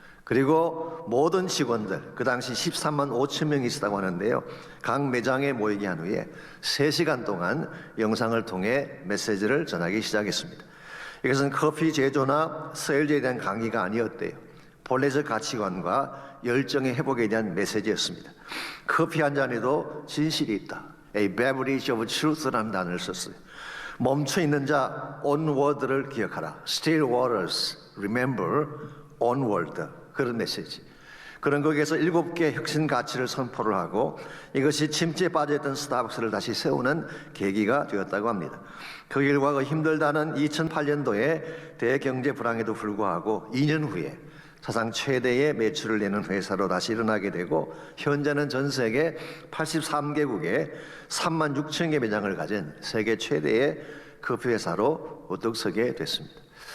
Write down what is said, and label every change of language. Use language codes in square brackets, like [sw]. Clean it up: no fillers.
[ko] 그리고 모든 직원들, 그 당시 13만 5천 명이 있었다고 하는데요, 각 매장에 모이게 한 후에 3시간 동안 영상을 통해 메시지를 전하기 시작했습니다. 이것은 커피 제조나 세일즈에 대한 강의가 아니었대요. 본래적 가치관과 열정의 회복에 대한 메시지였습니다. 커피 한 잔에도 진실이 있다. [en] A beverage of truth [ko] 라는 단어를 썼어요. 멈춰있는 자, onward를 기억하라. [en] Still waters, remember, onward. [ko] 그런 메시지. 그런 거기에서 7개 혁신 가치를 선포를 하고 이것이 침체에 빠져있던 스타벅스를 다시 세우는 계기가 되었다고 합니다. 그 결과가 힘들다는 2008년도에 대경제 불황에도 불구하고 2년 후에 사상 최대의 매출을 내는 회사로 다시 일어나게 되고 현재는 전 세계 83개국에 3만 6천 개 매장을 가진 세계 최대의 커피 회사로 우뚝 서게 됐습니다.